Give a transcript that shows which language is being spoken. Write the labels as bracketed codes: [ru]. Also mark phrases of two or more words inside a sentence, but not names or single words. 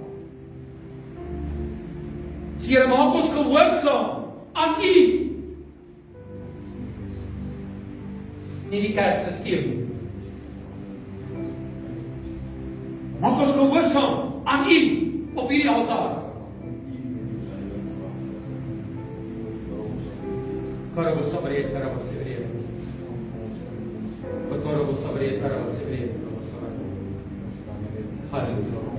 [af] Here, maak ons gehoorsaam aan U. Nie die kerkstelsel nie. Maak ons gehoorsaam aan U op hierdie altaar. Karabo sabre, karabo sebre. Karabo sabre, karabo sebre. Halleluja.